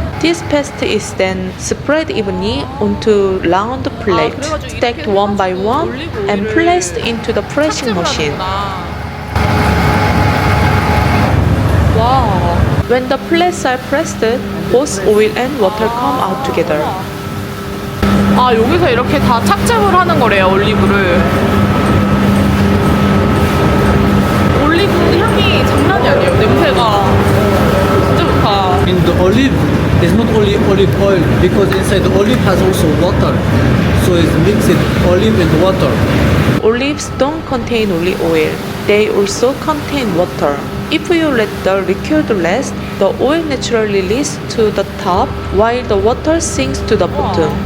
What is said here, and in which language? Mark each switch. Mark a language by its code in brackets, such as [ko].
[en] This paste is then spread evenly onto round plates, stacked one by one, and placed into the pressing machine. 와. When the plates are pressed, both oil and water come out together. [ko] 아, 여기서 이렇게 다 착즙을 하는 거래요, 올리브를. 올리브 향이 장난이 아니에요. 냄새가 진짜 좋다. [en] In the olive, it's not only olive oil because inside the olive has also water. So it's mixed olive and water. Olives don't contain only oil, they also contain water. If you let the liquid rest, the oil naturally leads to the top while the water sinks to the bottom.